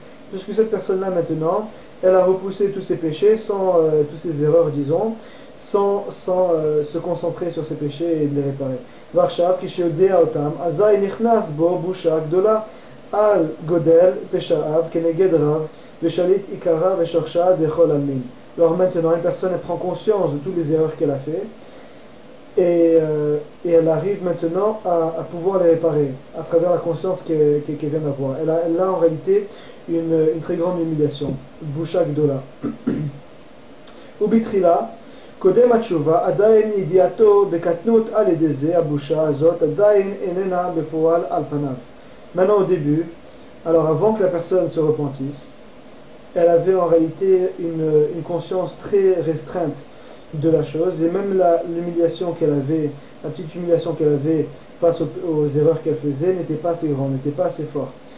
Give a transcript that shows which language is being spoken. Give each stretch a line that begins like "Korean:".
French: Puisque cette personne-là maintenant, elle a repoussé tous ses péchés, tous ses erreurs, disons, sans se concentrer sur ses péchés et de les réparer.
Hebrew: ועכשיו כשיודע אותם, אזי נכנס בו בושה גדולה על גודל פשעיו כנגד רב ושליט עיקרה ושורשה דכל עלמין.
French: Alors maintenant, une personne elle prend conscience de toutes les erreurs qu'elle a fait et elle arrive maintenant à pouvoir les réparer à travers la conscience qu'elle vient d'avoir. Elle a en réalité une très grande humiliation.
Hebrew: בושה גדולה. ובתחילה קודם התשובה, עדיין ידיעתו בקטנות על ידי זה, הבושה הזאת עדיין איננה בפועל על פניו.
French: Maintenant au début, alors avant que la personne se repentisse, elle avait en réalité une conscience très restreinte de la chose, et même l'humiliation qu'elle avait, la petite humiliation qu'elle avait face aux erreurs qu'elle faisait n'était pas assez grande, n'était pas assez forte.